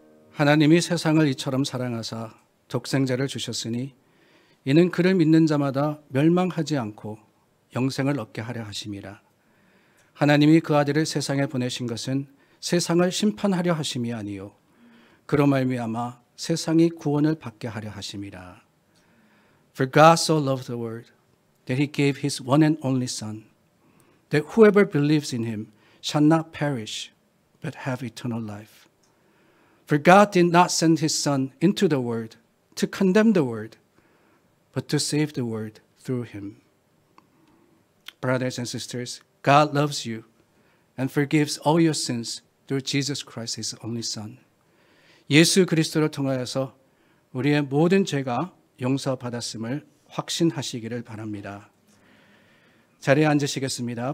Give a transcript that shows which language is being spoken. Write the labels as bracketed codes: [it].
[ko] 하나님이 세상을 이처럼 사랑하사 독생자를 주셨으니 이는 그를 믿는 자마다 멸망하지 않고 영생을 얻게 하려 하심이라. 하나님이 그 아들을 세상에 보내신 것은 세상을 심판하려 하심이 아니요 그로 말미암아 세상이 구원을 받게 하려 하심이라. [en] For God so loved the world that he gave his one and only Son, that whoever believes in him shall not perish but have eternal life. For God did not send his Son into the world to condemn the world, but to save the world through him. Brothers and sisters, God loves you and forgives all your sins through Jesus Christ, his only Son. [ko] 예수 그리스도를 통하여서 우리의 모든 죄가 용서받았음을 확신하시기를 바랍니다. 자리에 앉으시겠습니다.